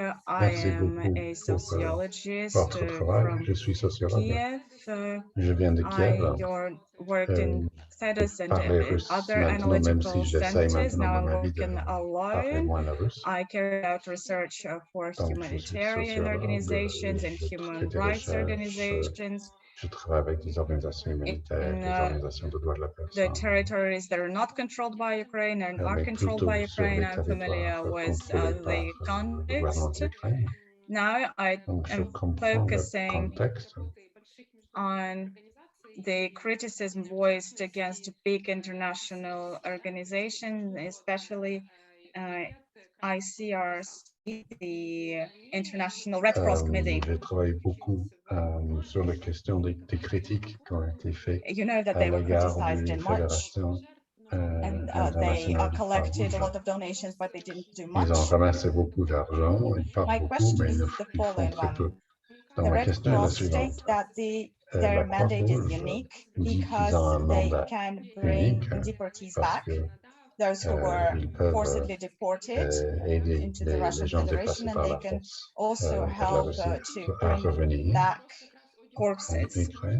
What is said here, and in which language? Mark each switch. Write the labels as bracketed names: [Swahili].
[English] I am a sociologist from Kiev. I worked in status and other analytical centers. Now I'm working alone. I carry out research for humanitarian organizations and human rights organizations. [French] Je travaille avec des organisations humanitaires, des organisations de droits de la personne. [English] The territories that are not controlled by Ukraine and are controlled by Ukraine, I'm familiar with the context. Now I am focusing on the criticism voiced against big international organizations, especially ICRC, the International Red Cross Committee. [French] J'ai travaillé beaucoup sur la question des critiques qui ont été faites à l'égard d'une fédération [English] and they collected a lot of donations, but they didn't do much. [French] Ils ont ramassé beaucoup d'argent, ils parlent beaucoup, mais ils font très peu. Donc ma question est la suivante. [English] Their mandate is unique because they can bring deportees back, those who were forcibly deported into the Russian Federation, and they can also help to bring back corpses.